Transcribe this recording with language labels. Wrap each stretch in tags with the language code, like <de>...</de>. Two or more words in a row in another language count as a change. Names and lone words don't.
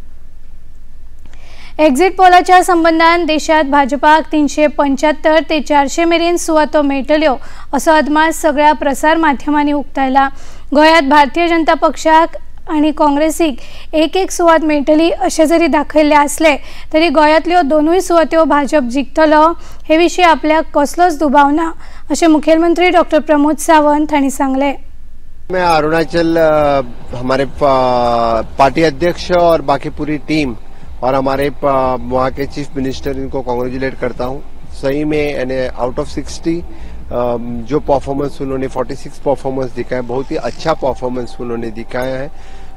<kok>एक्झिट पोलाच्या संबंधान देशात भाजपाक 375 ते 400 मेरेन सुवातो मेळटल्यो असो अदमास सगळ्या प्रसार माध्यमांनी उक्तायला. गोंयांत भारतीय जनता पक्षाक आनी काँग्रेसीक एक सुवात मेळटली अशें जरी दाखयल्लें आसलें तरी गोंयांतल्यो दोनूय सुवात्यो भाजप जिखतलो हे विशीं आपल्याक कसलोच दुबाव ना अशें मुखेलमंत्री डॉक्टर प्रमोद सावंत हांणी सांगलें.</kok> <hi>मैं अरुणाचल हमारे पार्टी अध्यक्ष और बाकी पूरी टीम और हमारे वहाँ के</hi> <en>chief minister</en> <hi>इनको कांग्रेचुलेट करता हूँ. सही में</hi> <en>out of</en> <hi>60 जो परफॉर्मेंस उन्होंने 46 परफॉर्मेंस दिखाया, बहुत ही अच्छा परफॉर्मेंस उन्होंने दिखाया है.</hi>